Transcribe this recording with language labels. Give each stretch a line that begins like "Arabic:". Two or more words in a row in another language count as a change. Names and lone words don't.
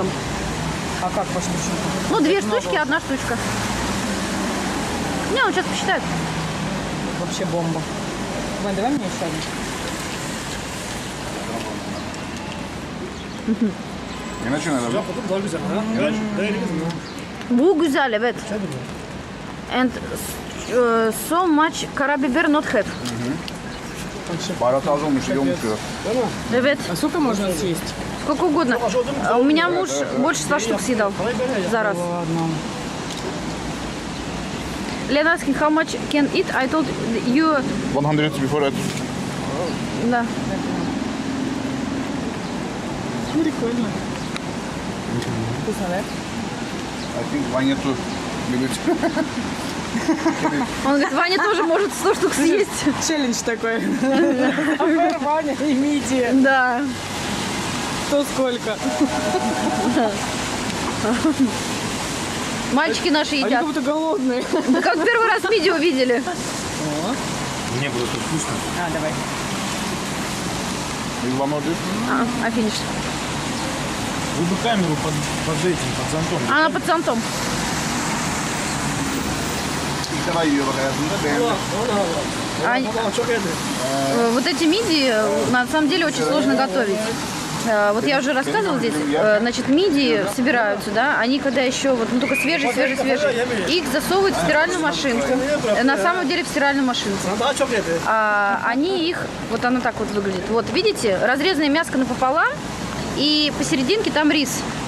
Russian: А как по штучкам? Ну, 2 штучки, 1 штучка. Не, он сейчас посчитает. Вообще бомба. Вань, давай мне еще один. Иначе надо.
Turkish: Bu güzel, evet.
English: And so much karabiber not have.
Turkish: Baharat az olmuş, iyi olmuş diyor. Evet,
Russian: А сколько можно съесть? сколько угодно. У меня муж больше 100 штук съедал за раз. Ладно.
English: Lena asking how much can eat? I told you. 100 before that.
Russian: Да. Прикольно. Вкусно, да?
English: I think Vanya too.
Russian: Любит. Он говорит, Ваня тоже может 100 штук съесть. Челлендж такой. Сапер, Ваня и мидия. Да. Кто сколько? Мальчики наши Они едят. как будто голодные. Да как первый раз видео видели. Мне было тут вкусно. А, давай.
English: Из one order.
Russian: А финиш. Вы бы камеру под этим, под зонтом. Она под зонтом.
Turkish: İlk defa yiyor bak hayatında. Beğendi.
Russian: Вот эти мидии на самом деле очень сложно готовить. Вот я уже рассказывала здесь, значит, мидии собираются, да, они когда еще вот, ну, только свежие, их засовывают в стиральную машинку, на самом деле в стиральную машинку. Они их, вот оно так вот выглядит, вот видите, разрезанное мяско напополам, и посерединке там рис.